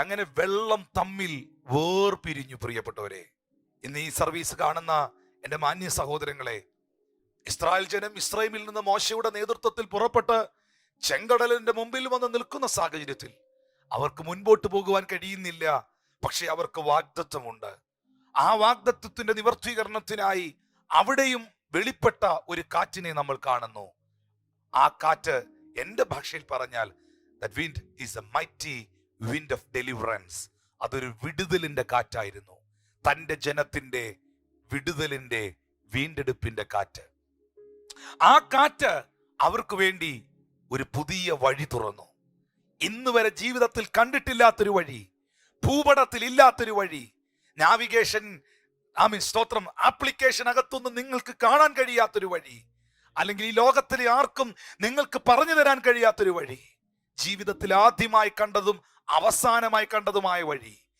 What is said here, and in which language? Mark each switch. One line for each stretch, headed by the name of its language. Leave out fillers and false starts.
Malayalam: അങ്ങനെ വെള്ളം തമ്മിൽ വേർപിരിഞ്ഞു. പ്രിയപ്പെട്ടവരെ, ഇന്ന് ഈ സർവീസ് കാണുന്ന എൻ്റെ മാന്യ സഹോദരങ്ങളെ, ഇസ്രായേൽ ജനം ഇസ്രായേലിൽ നിന്ന് മോശയുടെ നേതൃത്വത്തിൽ പുറപ്പെട്ട് ചെങ്കടലിന്റെ മുമ്പിൽ വന്ന് നിൽക്കുന്ന സാഹചര്യത്തിൽ അവർക്ക് മുൻപോട്ട് പോകുവാൻ കഴിയുന്നില്ല. പക്ഷെ അവർക്ക് വാഗ്ദത്വമുണ്ട്. ആ വാഗ്ദത്വത്തിന്റെ നിവർത്തീകരണത്തിനായി അവിടെയും വെളിപ്പെട്ട ഒരു കാറ്റിനെ നമ്മൾ കാണുന്നു. ആ കാറ്റ് എൻ്റെ ഭാഷയിൽ പറഞ്ഞാൽ
English: that wind is a mighty wind of deliverance.
Malayalam: അതൊരു വിടുതലിന്റെ കാറ്റായിരുന്നു. തൻ്റെ ജനത്തിന്റെ വിടുതലിന്റെ വീണ്ടെടുപ്പിന്റെ കാറ്റ്. ആ കാറ്റ് അവർക്ക് വേണ്ടി ഒരു പുതിയ വഴി തുറന്നു. ഇന്ന് വരെ ജീവിതത്തിൽ കണ്ടിട്ടില്ലാത്തൊരു വഴി, ഭൂപടത്തിൽ ഇല്ലാത്തൊരു വഴി, നാവിഗേഷൻ സ്തോത്രം ആപ്ലിക്കേഷൻ അകത്തൊന്നും നിങ്ങൾക്ക് കാണാൻ കഴിയാത്തൊരു വഴി, അല്ലെങ്കിൽ ഈ ലോകത്തിലെ ആർക്കും നിങ്ങൾക്ക് പറഞ്ഞു തരാൻ കഴിയാത്തൊരു വഴി, ജീവിതത്തിൽ ആദ്യമായി കണ്ടതും അവസാനമായി കണ്ടതുമായ വഴി.